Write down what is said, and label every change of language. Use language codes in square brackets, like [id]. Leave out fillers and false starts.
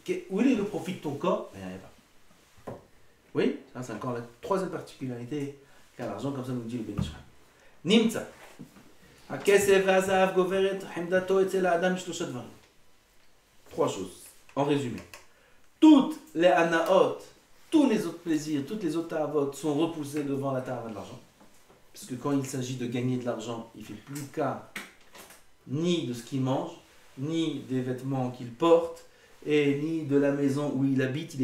[fr] Où est le profit de ton corps? Il n'y en a pas. Oui, ça, c'est encore la 3e particularité qu'a l'argent, comme ça nous dit le Ben Ish Chai. [he] Nimtza. הכסף והזהב גוברת חמדתו אצל האדם בשלושה דברים. [fr] 3 choses, en résumé. Toutes les anaot, tous les autres plaisirs, toutes les autres ta'avot sont repoussés devant la ta'ava de l'argent. Parce que quand il s'agit de gagner de l'argent, il ne fait plus cas ni de ce qu'il mange, ni des vêtements qu'il porte, et ni de la maison où il habite.